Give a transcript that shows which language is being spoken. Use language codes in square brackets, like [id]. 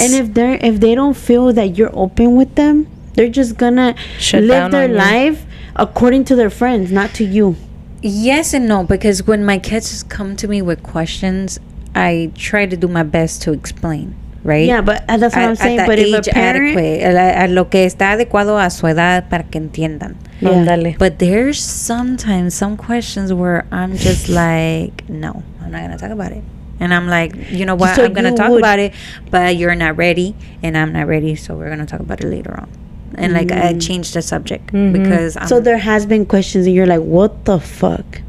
[en] And if they don't feel that you're open with them, they're just gonna live their life according to their friends, not to you. Yes and no, because when my kids come to me with questions, I try to do my best to explain. Right? Yeah, but that's what I'm saying. But if a parent, [es] a lo que está adecuado a su edad para que entiendan. [en] But there's sometimes some questions where I'm just like, no, I'm not gonna talk about it. And I'm like, you know what? I'm gonna talk about it, but you're not ready, and I'm not ready, so we're gonna talk about it later on. And like I changed the subject because so there has been questions, and you're like, what the fuck?